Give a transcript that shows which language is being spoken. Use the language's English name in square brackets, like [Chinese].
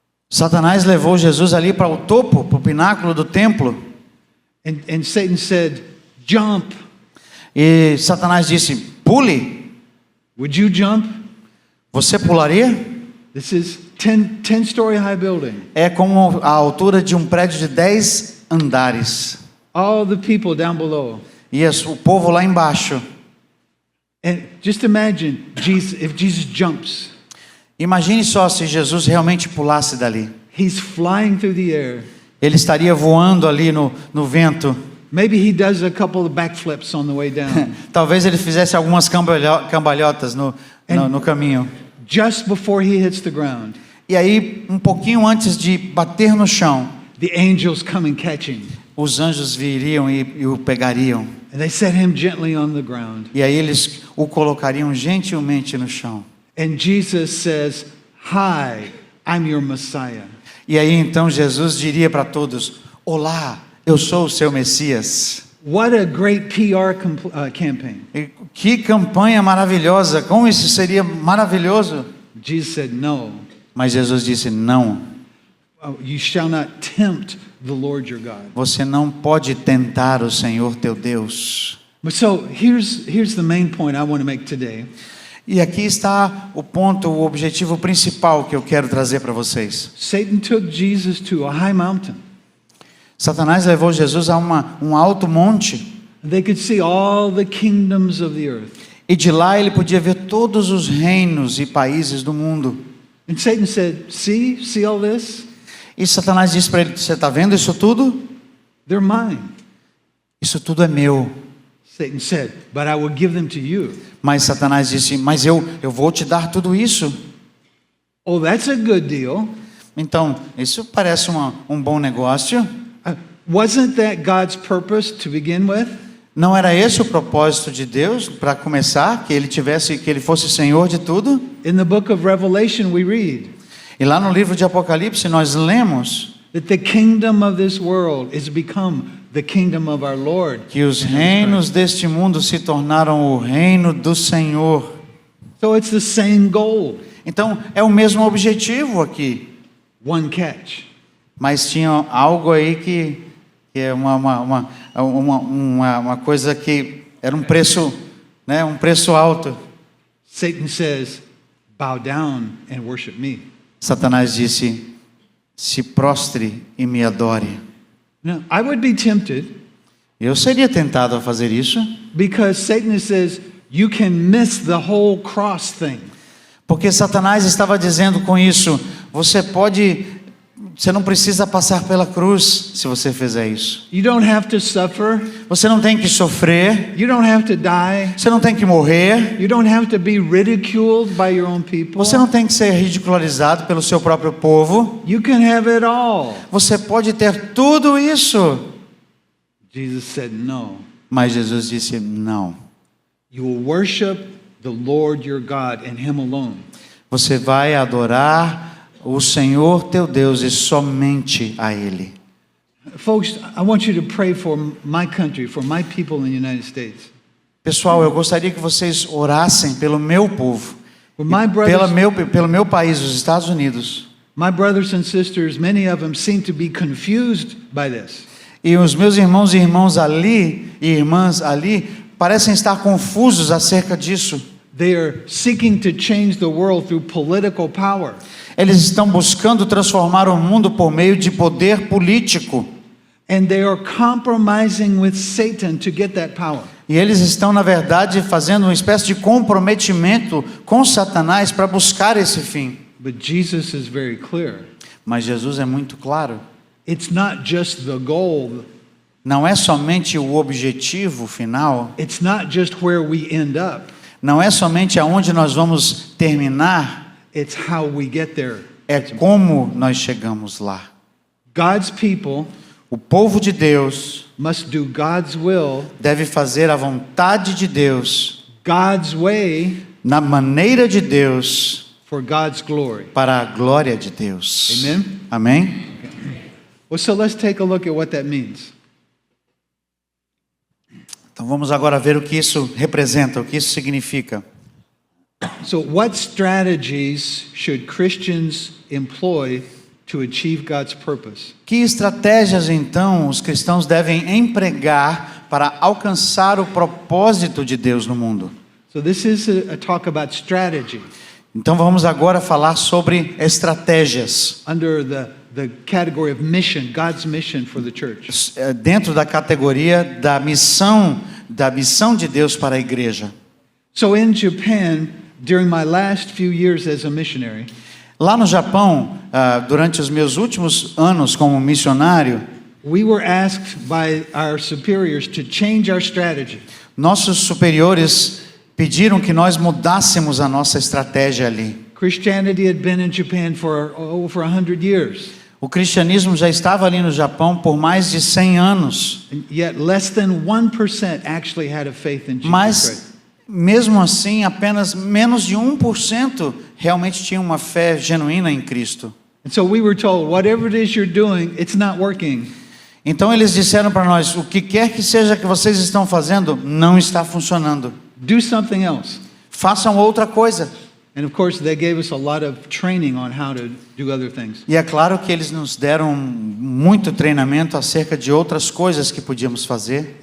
[Portuguese] Satanás levou Jesus ali para o topo, para o pináculo do templo. [English] And Satan said, "Jump." [Portuguese] E Satanás disse: pule. [English] Would you jump? [Portuguese] Você pularia? [English] This is 10-story high building. [Portuguese] É como a altura de um prédio de 10 andares. [English] All the people down below. [Portuguese] E o povo lá embaixo. [English] And just imagine if Jesus jumps. [Portuguese] Imagine só se Jesus realmente pulasse dali. [English] He's flying through the air. [Portuguese] Ele estaria voando ali no vento. [English] Maybe he does a couple of backflips on the way down. [Portuguese] Talvez ele fizesse algumas cambalhotas no caminho. [English] Just before he hits the ground, [Portuguese] E aí, um pouquinho antes de bater no chão, [English] the angels come and catch him. [Portuguese] os anjos viriam e o pegariam. [English] And they set him gently on the ground. [Portuguese] E aí eles o colocariam gentilmente no chão. [English] And Jesus says, "Hi, I'm your Messiah." [Portuguese] E aí então Jesus diria para todos: olá, eu sou o seu Messias. [English] What a great PR campaign. [Portuguese] E que campanha maravilhosa, como isso seria maravilhoso. [English] Jesus said, "No, [Portuguese] Mas Jesus disse: não, [English] you shall not tempt the Lord your God." [Portuguese] você não pode tentar o Senhor teu Deus. [English] But so here's the main point I want to make today. [Portuguese] E aqui está o ponto, o objetivo principal que eu quero trazer para vocês. [English] Satan took Jesus to a high mountain. [Portuguese] Satanás levou Jesus a um alto monte. [English] They could see all the kingdoms of the earth. [Portuguese] E de lá ele podia ver todos os reinos e países do mundo. [English] And Satan said, see all this? [Portuguese] E Satanás disse para ele: você está vendo isso tudo? [English] They're mine. [Portuguese] Isso tudo é meu. [English] Satan said, but I will give them to you. [Portuguese] Mas Satanás disse: mas eu vou te dar tudo isso. [English] Oh, that's a good deal. [Portuguese] Então, isso parece um bom negócio. [English] Wasn't that God's purpose to begin with? [Portuguese] Não era esse o propósito de Deus para começar, que ele fosse Senhor de tudo? [English] In the book of Revelation we read [Portuguese] E lá no livro de Apocalipse nós lemos [English] that the kingdom of this world is become the kingdom of our Lord. [Portuguese] que os reinos deste mundo se tornaram o reino do Senhor. [English] So it's the same goal. [Portuguese] Então, é o mesmo objetivo aqui. [English] One catch. [Portuguese] Mas tinha algo aí que é uma coisa que era um preço, né, um preço alto. [English] Satan says, bow down and worship me. [Portuguese] Satanás disse: se prostre e me adore. [English] Now, I would be tempted [Portuguese] Eu seria tentado a fazer isso, [English] because Satan says you can miss the whole cross thing. [Portuguese] porque Satanás estava dizendo com isso: você pode Você não precisa passar pela cruz se você fizer isso. [English] You don't have to suffer. [Portuguese] Você não tem que sofrer. [English] You don't have to die. [Portuguese] Você não tem que morrer. [English] You don't have to be ridiculed by your own people. [Portuguese] Você não tem que ser ridicularizado pelo seu próprio povo. [English] You can have it all. [Portuguese] Você pode ter tudo isso. [English] Jesus said no. [Portuguese] Mas Jesus disse não. [English] You will worship the Lord your God and him alone. [Portuguese] Você vai adorar o Senhor teu Deus e somente a Ele. [English] Folks, I want you to pray for my country, for my people in the United States. [Portuguese] Pessoal, eu gostaria que vocês orassem pelo meu povo, [English] For my [Portuguese] pelo meu país, os Estados Unidos. [English] My brothers and sisters, many of them seem to be confused by this. [Portuguese] E os meus irmãos e irmãs ali e irmãs ali parecem estar confusos acerca disso. [English] They are seeking to change the world through political power. [Portuguese] Eles estão buscando transformar o mundo por meio de poder político. [English] And they are compromising with Satan to get that power. [Portuguese] E eles estão, na verdade, fazendo uma espécie de comprometimento com Satanás para buscar esse fim. [English] But Jesus is very clear. [Portuguese] Mas Jesus é muito claro. [English] It's not just the goal. [Portuguese] Não é somente o objetivo final. [English] It's not just where we end up. [Portuguese] Não é somente aonde nós vamos terminar. [English] It's how we get there. [Portuguese] É como nós chegamos lá. [English] God's people [Portuguese] O povo de Deus [English] must do God's will, [Portuguese] deve fazer a vontade de Deus, [English] God's way, [Portuguese] na maneira de Deus, [English] for God's glory. [Portuguese] para a glória de Deus. [English] Amen? [Portuguese] Amém? [English] Well, so let's take a look at what that means. [Portuguese] Então vamos agora ver o que isso representa, o que isso significa. [English] So, what strategies should Christians employ to achieve God's purpose? [Portuguese] Que estratégias então os cristãos devem empregar para alcançar o propósito de Deus no mundo? [English] So, this is a talk about strategy [Portuguese] Então vamos agora falar sobre estratégias, [English] under the category of mission, God's mission for the church. [Portuguese] dentro da categoria da missão de Deus para a igreja. [English] So, in Japan, during my last few years as a missionary, [Portuguese] Lá no Japão, durante os meus últimos anos como missionário, [English] we were asked by our superiors to change our strategy. [Portuguese] nossos superiores pediram que nós mudássemos a nossa estratégia ali. [English] Christianity had been in Japan for over 100 years, [Portuguese] O cristianismo já estava ali no Japão por mais de 100 anos, [English] and yet less than 1% actually had a faith in Jesus Christ. [Portuguese] mas mesmo assim apenas menos de 1% realmente tinha uma fé genuína em Cristo. [English] And so we were told, whatever it is you're doing, it's not working. [Portuguese] Então eles disseram para nós, o que quer que seja que vocês estão fazendo, não está funcionando. [English] Do something else. [Portuguese] Façam outra coisa. [English] And of course, they gave us a lot of training on how to do other things. [Portuguese] E é claro que eles nos deram muito treinamento acerca de outras coisas que podíamos fazer.